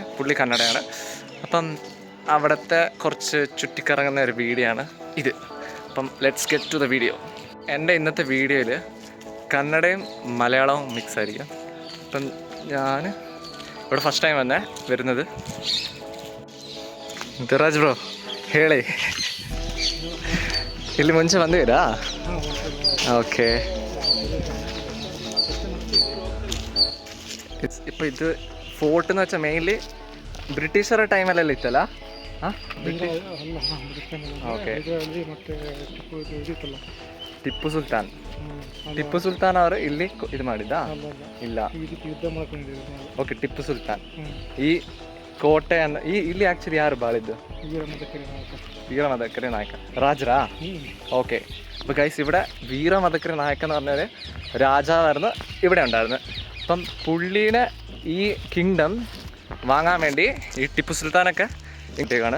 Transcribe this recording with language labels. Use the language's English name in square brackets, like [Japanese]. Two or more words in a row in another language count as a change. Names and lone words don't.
[Malayalam] പുള്ളി കന്നഡയാണ്. അപ്പം അവിടുത്തെ കുറച്ച് ചുറ്റിക്കറങ്ങുന്ന ഒരു വീഡിയോ ആണ് ഇത്. അപ്പം [English] let's get to the video. [Malayalam] എൻ്റെ ഇന്നത്തെ വീഡിയോയിൽ കന്നഡയും മലയാളവും മിക്സ് ആയിരിക്കും. അപ്പം ഞാൻ ഇവിടെ [English] first time [Malayalam] വരുന്നത്. [Kannada] ಧೀರಾಜ್ ಬ್ರೋ ಹೇಳಿ, ಇಲ್ಲಿ ಮುಂಚೆ ಬಂದಿದ್ದೀರಾ? ಓಕೆ. [Malayalam] ഇപ്പോൾ ഇത് ഫോർട്ട് എന്ന് വെച്ചാൽ മെയിൻലി ബ്രിട്ടീഷറുടെ ടൈമല്ലല്ലോ ഇത്തല്ല? ഓക്കെ. [Kannada] ಟಿಪ್ಪು ಸುಲ್ತಾನ್ ಅವರು ಇಲ್ಲಿ ಇದು ಮಾಡಿದ್ದ? ಇಲ್ಲ. ಓಕೆ, ಟಿಪ್ಪು ಸುಲ್ತಾನ್ ಈ ಕೋಟೆ ಇಲ್ಲಿ ಆಕ್ಚುಲಿ ಯಾರು ಬಾಳಿದ್ದು? [Malayalam] വീരമതക്കരി നായക രാജരാ. ഓക്കെ. അപ്പോൾ ഗൈസ്, ഇവിടെ വീരമതക്കരി നായക എന്ന് പറഞ്ഞൊരു രാജാവായിരുന്നു ഇവിടെ ഉണ്ടായിരുന്നു. അപ്പം പുള്ളീനെ ഈ കിങ്ഡം വാങ്ങാൻ വേണ്ടി ഈ ടിപ്പു സുൽത്താനൊക്കെ ഇട്ടേക്കാണ്.